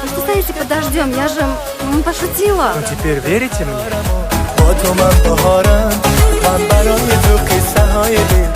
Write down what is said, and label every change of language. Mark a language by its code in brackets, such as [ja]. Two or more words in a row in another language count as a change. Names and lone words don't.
[ru] Что стоите, подождем? Я же пошутила. Ну теперь верите мне? [fa] با تو من بهارم من برای تو قصه های